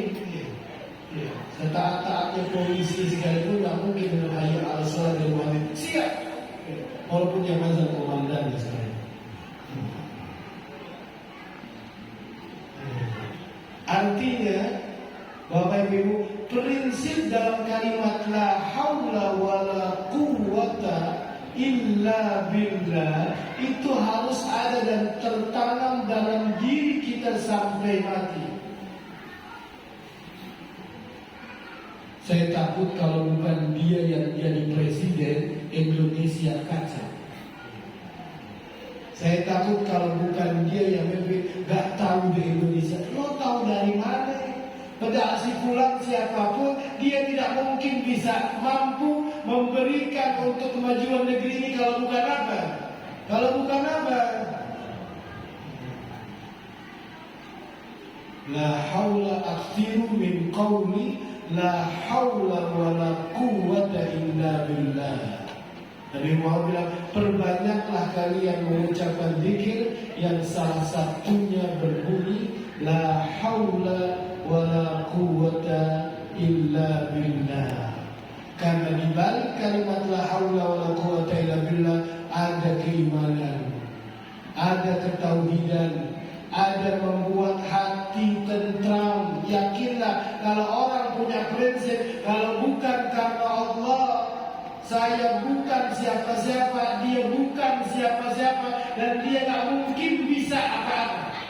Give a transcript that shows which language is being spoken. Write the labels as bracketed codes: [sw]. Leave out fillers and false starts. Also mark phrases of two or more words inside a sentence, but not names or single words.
[id] Setaat-taatnya polisi sekalipun nggak mungkin dengan [ar] حي على الصلاة [id] dari muadzin siap. Walaupun yang azan komandan misalnya. Artinya, Bapak Ibu, prinsip dalam kalimat [ar] لا حول ولا قوة إلا بالله [id] itu harus ada dan tertanam dalam diri kita sampai mati. Saya takut kalau bukan dia yang jadi presiden, Indonesia kacau. Saya takut kalau bukan dia yang memimpin, gak tahu di Indonesia. Lo tahu dari mana? Padahal si fulan siapapun, dia tidak mungkin bisa mampu memberikan untuk kemajuan negeri ini kalau bukan apa? Kalau bukan apa? [ar] لا حول أكثروا من قول لا حول ولا قوة إلا بالله. [id] Nabi Muhammad bilang, perbanyaklah kalian mengucapkan zikir yang salah satunya berbunyi [ar] لا حول ولا قوة إلا بالله. [id] Karena di balik kalimat [ar] لا حول ولا قوة إلا بالله [id] ada keimanan, ada ketauhidan, ada membuat hati tentram. Yakinlah kalau orang punya prinsip, kalau bukan karena Allah, saya bukan siapa-siapa, dia bukan siapa-siapa, dan dia tak mungkin bisa apa-apa.